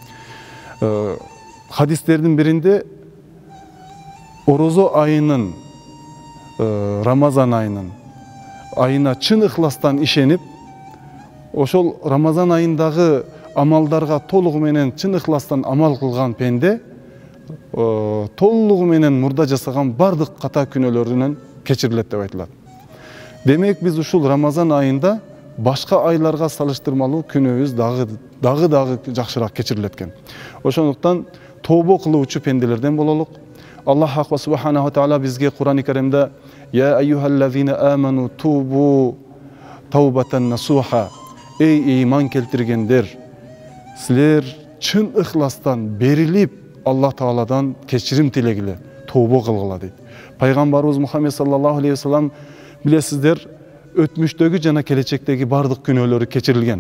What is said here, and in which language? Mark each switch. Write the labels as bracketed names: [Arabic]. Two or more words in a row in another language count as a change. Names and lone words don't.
[Kyrgyz] Хадистердин биринде орозо айынын, Рамазан айына чын ыхластан ишенип, ошол Рамазан айындагы амалдарга толугу менен чын ыхластан амал кылган пенде толугу менен мурда жасаган бардык ката күнөөлөрүнөн кечирилет деп айтылат. Демек, биз ушул Рамазан айында башка айларга салыштырмалуу күнөөбүз дагы жакшыраак кечирилет экен. Ошондуктан тобо кылуучу пенделерден бололук. [Arabic] الله سبحانه تعالى [Kyrgyz] бизге Кур'ан-ы Каримде [Arabic] «يا أيها الذين آمنوا توبوا توبة نصوحا». [Kyrgyz] Эй иман келтиргендер, силер чын ыхластан берилип Аллах Тааладан кечирим тилегиле, тобо кылгыла дейт. Пайгамбарыбыз Мухаммед [Arabic] صلى الله عليه وسلم, [Kyrgyz] билесиздер, өтмүштөгү жана келечектеги бардык күнөөлөрү кечирилген.